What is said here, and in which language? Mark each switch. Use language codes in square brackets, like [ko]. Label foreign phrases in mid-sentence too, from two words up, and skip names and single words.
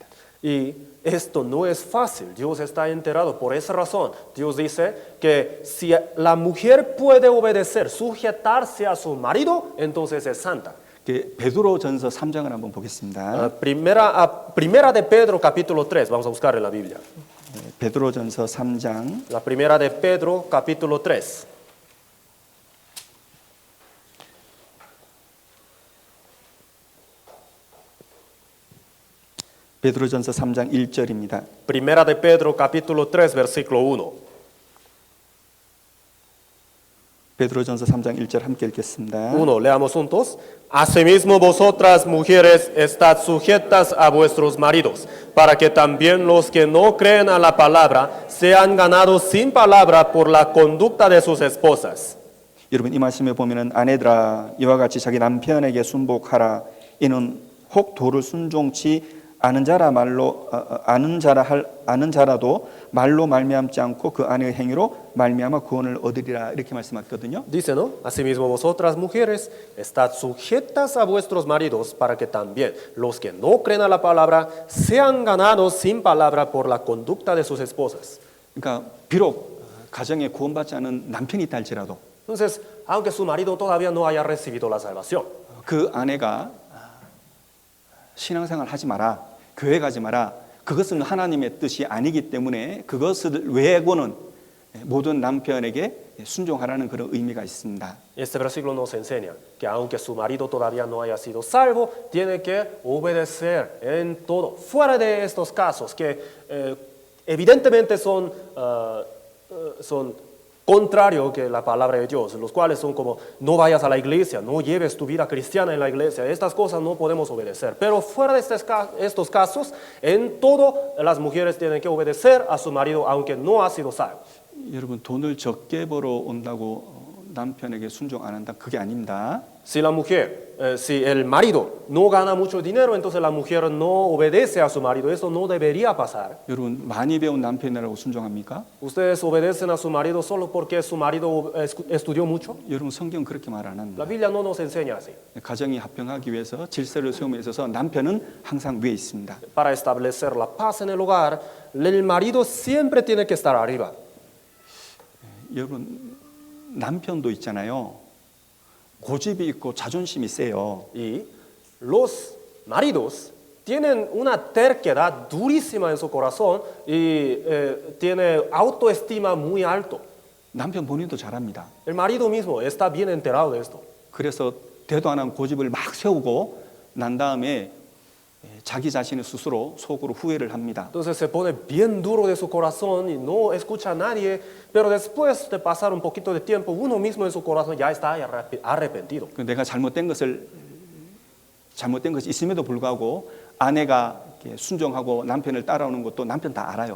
[es] Y esto no es fácil, Dios está enterado. Por esa razón, Dios dice que si la mujer puede obedecer, sujetarse a su marido, entonces es santa. [ko] 베드로전서 3장을 한번 보겠습니다. [es] Primera de Pedro, capítulo 3, vamos a buscar en la Biblia. [ko] 베드로전서 3장 [es] La primera de Pedro, capítulo 3. [ko] 베드로전서 3장 1절입니다. [es] Primera de Pedro, capítulo 3, versículo 1. [ko] 베드로전서 3장 1절 함께 읽겠습니다. [es] 1, leamos juntos. Asimismo vosotras, mujeres, estad sujetas a vuestros maridos, para que también los que no creen a la palabra sean ganados sin palabra por la conducta de sus esposas. [ko] 여러분 이 말씀에 보면은 아내들아 이와 같이 자기 남편에게 순복하라. 이는 혹 도를 순종치 아는 자라도 말로 말미암지 않고 그 아내의 행위로 말미암아 구원을 얻으리라 이렇게 말씀하거든요. [es] Dice, ¿no? Asimismo vosotras, mujeres, estad sujetas a vuestros maridos, para que también los que no creen a la palabra sean ganados sin palabra por la conducta de sus esposas. [ko] 그러니까 비록 가정에 구원받지 않은 남편이 있다 할지라도 [es] Entonces, aunque su marido todavía no haya recibido la salvación, [ko] 그 아내가 신앙생활 하지 마라, 교회 가지 마라. 그것은 하나님의 뜻이 아니기 때문에 그것을 외고는 모든 남편에게 순종하라는 그런 의미가 있습니다. [es] este versículo nos enseña que aunque su marido todavía no haya sido salvo, tiene que obedecer en todo. Fuera de estos casos que evidentemente son contrario que la palabra de Dios, los cuales son como no vayas a la iglesia, no lleves tu vida cristiana en la iglesia, estas cosas no podemos obedecer. Pero fuera de estos casos, en todo las mujeres tienen que obedecer a su marido aunque no ha sido salvo. [ko] 여러분 돈을 적게 벌어 온다고 남편에게 순종 안 한다 그게 아닙니다. [es] Si la mujer, si el marido no gana mucho dinero, entonces la mujer no obedece a su marido. Eso no debería pasar. [ko] 여러분 많이 배운 남편이라고 순종합니까? [es] ¿Ustedes obedecen a su marido solo porque su marido estudió mucho? [ko] 여러분 성경 그렇게 말 안 [es] La [ko] 합니다. [es] Biblia no nos enseña así. [ko] 가정이 합병하기 위해서 질서를 세움에 있어서 남편은 항상 위에 있습니다. [es] Para establecer la paz en el hogar, el marido siempre tiene que estar arriba. [ko] 여러분 남편도 있잖아요. 고집이 있고 자존심이 세요. [es] Y los maridos tienen una terquedad durísima en su corazón y tiene autoestima muy alto. [ko] 남편 본인도 잘합니다. [es] El marido mismo está bien enterado de esto. [ko] 그래서 대도 안 한 고집을 막 세우고 난 다음에 자기 자신의 스스로 속으로 후회를 합니다. [es] Entonces se pone bien duro de su corazón y no escucha a nadie, pero después de pasar un poquito de tiempo, uno mismo en su corazón ya está arrepentido. [ko] 내가 잘못된 것이 있음에도 불구하고 아내가 이렇게 순종하고 남편을 따라오는 것도 남편 다 알아요.